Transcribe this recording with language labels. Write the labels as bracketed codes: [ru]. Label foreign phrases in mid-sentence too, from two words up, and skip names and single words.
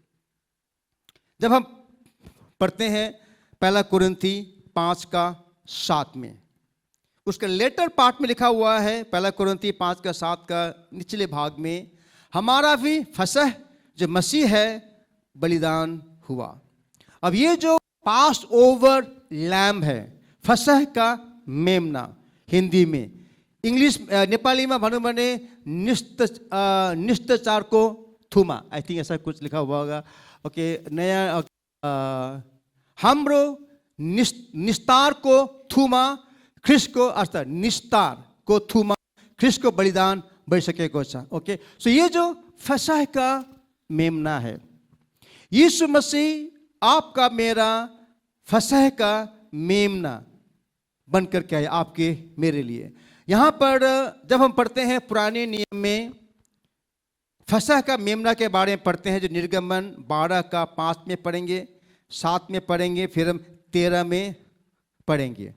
[hi] जब हम पढ़ते हैं 1 कुरिन्थी 5:7 में, उसका लेटर पार्ट में लिखा हुआ है 1 कुरिन्थी 5:7 का निचले भाग में, हमारा भी फसह जो मसीह है बलिदान हुआ। अब ये जो [en] passover lamb [hi] है, फसह का मेमना, हिंदी में, इंग्लिश नेपाली में [ne] भनौँ भने निष्ठचार को थुमा, [en] I think [hi] ऐसा कुछ लिखा हुआ होगा। ओके। [ne] नया हाम्रो निस्तार को थुमा ख्रिस्ट को, अर्थात निस्तार को थुमा ख्रिस्ट को बलिदान भइसकेको छ। ओके। [hi] सो ये जो फसह का मेमना है, यीशु मसीह आपका मेरा फसह का मेमना बन करके आए आपके मेरे लिए। यहां पर जब हम पढ़ते हैं पुराने नियम में फसह का मेमना के बारे में पढ़ते हैं, जो निर्गमन 12:5 में पढ़ेंगे, 7 में पढ़ेंगे, फिर हम 13 में पढ़ेंगे।